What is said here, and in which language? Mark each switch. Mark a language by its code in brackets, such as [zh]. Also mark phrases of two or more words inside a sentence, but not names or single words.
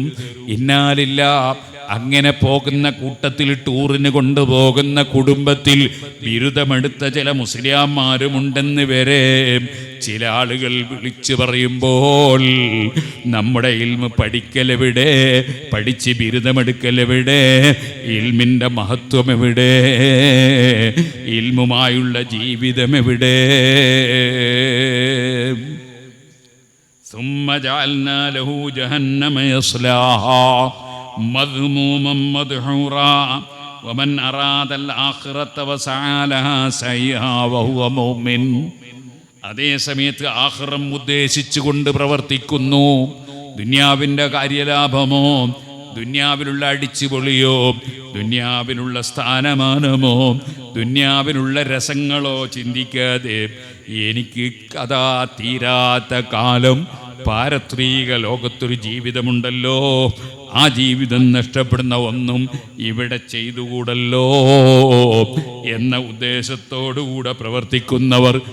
[ml] ഇന്നാലില്ല, അങ്ങനെ പോകുന്ന കൂട്ടത്തിൽ, ടൂറിന് കൊണ്ടുപോകുന്ന കുടുംബത്തിൽ ബിരുദമെടുത്ത ചില മുസ്ലിംമാരുമുണ്ടെന്ന് വരെ ചില ആളുകൾ വിളിച്ചു പറയുമ്പോൾ നമ്മുടെ ഇൽമ് പഠിക്കലെവിടെ, പഠിച്ച് ബിരുദമെടുക്കലെവിടെ, ഇൽമിൻ്റെ മഹത്വം എവിടെ, ഇൽമുമായുള്ള ജീവിതം എവിടെ? [ar] ثم جعلنا له جهنم يصلاها مذموما مدحورا ومن أراد الآخرة وسعى لها سعيها وهو مؤمن. [ml] അതേ സമയത്ത് ആഖിറം ഉദ്ദേശിച്ചുകൊണ്ട് പ്രവർത്തിക്കുന്നു. ദുനിയാവിൻ്റെ കാര്യലാഭമോ, ദുനിയാവിലുള്ള അടിച്ചുപൊളിയോ, ദുനിയാവിലുള്ള സ്ഥാനമാനമോ, ദുനിയാവിലുള്ള രസങ്ങളോ ചിന്തിക്കാതെ എനിക്ക് കഥാ തീരാത്ത കാലം പാരത്രിക ലോകത്തൊരു ജീവിതമുണ്ടല്ലോ, ആ ജീവിതം നഷ്ടപ്പെടുന്ന ഒന്നും ഇവിടെ ചെയ്തുകൂടല്ലോ എന്ന ഉദ്ദേശത്തോടുകൂടെ പ്രവർത്തിക്കുന്നവർ,